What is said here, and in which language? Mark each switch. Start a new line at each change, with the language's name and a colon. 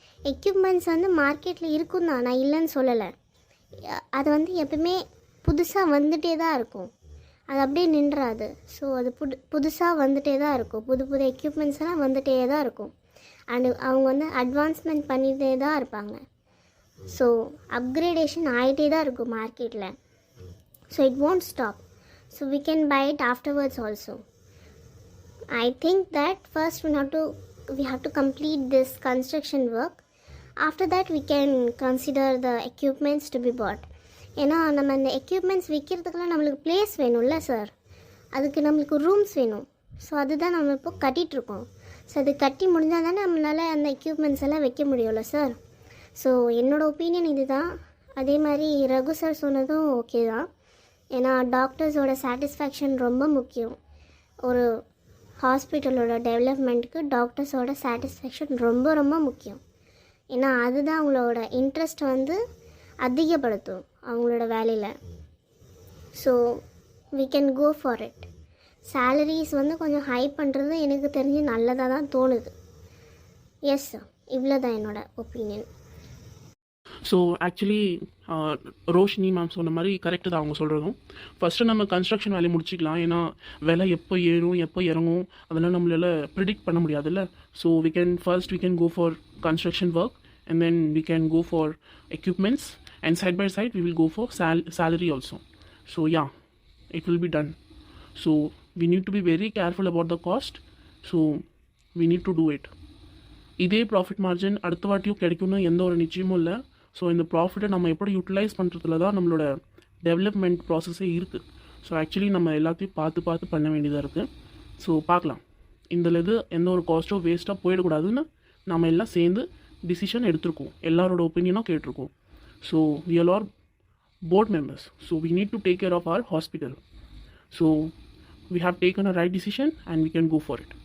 Tamil: Equipments வந்து மார்க்கெட்டில் இருக்கும் தான், நான் இல்லைன்னு சொல்லலை. அது வந்து எப்பவுமே புதுசாக வந்துட்டே தான் இருக்கும், அது அப்படியே நின்றாது. ஸோ அது புதுசாக வந்துட்டே தான் இருக்கும், புது புது எக்யூப்மெண்ட்ஸ் எல்லாம் வந்துட்டே தான் இருக்கும். அண்டு அவங்க வந்து அட்வான்ஸ்மெண்ட் பண்ணிகிட்டே தான் இருப்பாங்க. ஸோ அப்கிரேடேஷன் ஆகிட்டே தான் இருக்கும் மார்க்கெட்டில்.
English: So it won't stop. So we can buy it afterwards also. I think that first we have to complete this construction work. After that we can consider the equipments to be bought.
Tamil: ஏன்னா நம்ம இந்த equipments விற்கிறதுக்கெல்லாம் நம்மளுக்கு place வேணும்ல sir, அதுக்கு நம்மளுக்கு rooms வேணும். So அதுதான் நம்ம இப்போ கட்டிகிட்ருக்கோம். ஸோ அது கட்டி முடிஞ்சால் தானே நம்மளால் அந்த எக்யூப்மெண்ட்ஸ் எல்லாம் வைக்க முடியும்ல சார். ஸோ என்னோடய ஒப்பீனியன் இது தான். அதே மாதிரி ரகு சார் சொன்னதும் ஓகே தான். ஏன்னா டாக்டர்ஸோட சாட்டிஸ்ஃபேக்ஷன் ரொம்ப முக்கியம். ஒரு ஹாஸ்பிட்டலோட டெவலப்மெண்ட்டுக்கு டாக்டர்ஸோட சாட்டிஸ்ஃபேக்ஷன் ரொம்ப ரொம்ப முக்கியம். ஏன்னா அதுதான் அவங்களோட இன்ட்ரெஸ்ட் வந்து அதிகப்படுத்தும் அவங்களோட வேலையில்.
English: So we can go for it.
Tamil: Salaries வந்து கொஞ்சம் ஹை பண்ணுறது எனக்கு தெரிஞ்சு நல்லதாக தான் தோணுது. எஸ் சார், இவ்வளோ தான் என்னோடய opinion. So actually Roshini ma'am சொன்ன மாதிரி கரெக்டு தான் அவங்க சொல்கிறதும். ஃபஸ்ட்டு நம்ம கன்ஸ்ட்ரக்ஷன் வேலையை முடிச்சிக்கலாம். ஏன்னா விலை எப்போ ஏறும் எப்போ இறங்கும் அதெல்லாம் நம்மளால் ப்ரிடிக்ட் பண்ண முடியாதுல்ல.
English: So we can go for construction work and then we can go for equipments and side by side we will go for salary also. So yeah, it will be done. So we need to be very careful about the cost. So we need to do it.
Tamil: இதே profit margin அடுத்த வாட்டியும் கிடைக்கும்னு எந்த ஒரு நிச்சயமும் இல்லை. So இந்த ப்ராஃபிட்டை நம்ம எப்படி யூட்டிலைஸ் பண்ணுறதுல தான் நம்மளோட டெவலப்மெண்ட் ப்ராசஸே இருக்குது. ஸோ ஆக்சுவலி நம்ம எல்லாத்தையும் பார்த்து பண்ண வேண்டியதாக இருக்குது. ஸோ பார்க்கலாம், இதில் எந்த ஒரு காஸ்ட்டோ வேஸ்ட்டாக போயிடக்கூடாதுன்னு நம்ம எல்லாம் சேர்ந்து டிசிஷன் எடுத்திருக்கோம், எல்லாரோட ஒப்பீனியனும் கேட்டிருக்கோம்.
English: So we all are board members, so we need to take care of our hospital. So we have taken a right decision and we can go for it.